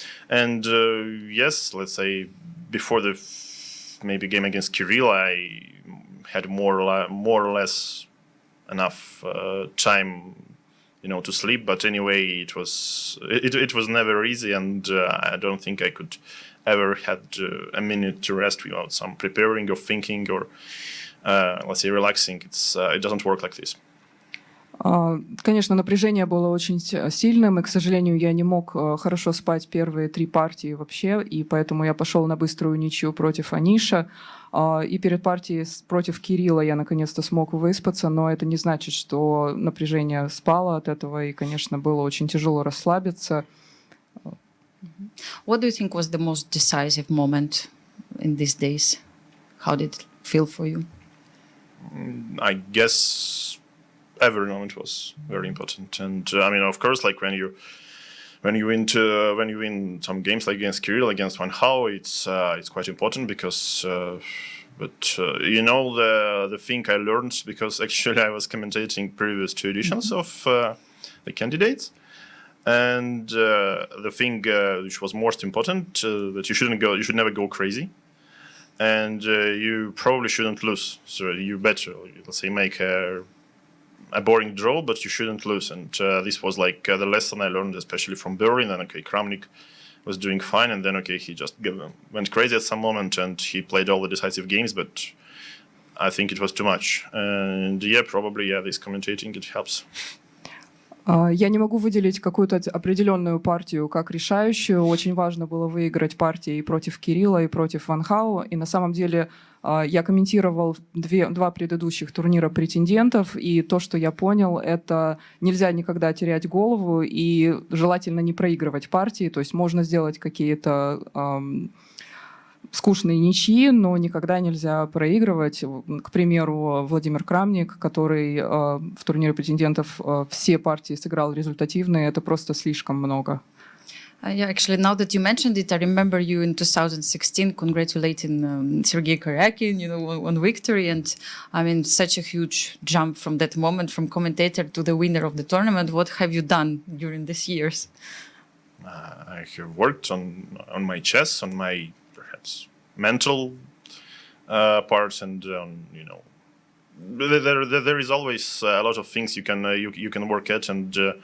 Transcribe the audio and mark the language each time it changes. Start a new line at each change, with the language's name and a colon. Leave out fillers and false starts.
English: And yes, let's say before the maybe game against Kirill, I had more or less enough time, to sleep. But anyway, it was never easy, and I don't think I could ever had a minute to rest without some preparing or thinking or, let's say, relaxing. It doesn't work like this.
Russian: Конечно, напряжение было очень сильным, и, к сожалению, я не мог хорошо спать первые 3 партии вообще, и поэтому я пошел на быструю ничью против Аниша. И перед партией против Кирилла я наконец-то смог выспаться, но это не значит, что напряжение спало от этого, и, конечно, было очень тяжело расслабиться.
English: What do you think was the most decisive moment in these days? How did it feel for you? I guess every moment was very important, and I mean, of course, like when you win some games like against Kirill, against Van Hao, it's quite important because. The thing I learned, because actually I was commentating previous 2 editions of the candidates. And the thing which was most important, that you should never go crazy, and you probably shouldn't lose. So you better, let's say, make a boring draw, but you shouldn't lose. And this was like the lesson I learned, especially from Berlin. And Kramnik was doing fine, and then he just went crazy at some moment, and he played all the decisive games, but I think it was too much. And probably this commentating, it helps.
Russian: Я не могу выделить какую-то определенную партию как решающую. Очень важно было выиграть партии и против Кирилла, и против Ван Хао. И на самом деле я комментировал 2 предыдущих турнира претендентов, и то, что я понял, это нельзя никогда терять голову и желательно не проигрывать партии. То есть можно сделать какие-то скучные ничьи, но никогда нельзя проигрывать. К примеру, Владимир Крамник, который в турнире претендентов все партии сыграл результативные, это просто слишком много.
English: Actually, now that you mentioned it, I remember you in 2016 congratulating Sergei Karyakin, on victory, and I mean, such a huge jump from that moment, from commentator to the winner of the tournament. What have you done during these years? I have worked on my chess, on my perhaps mental parts, and there is always a lot of things you can work at, and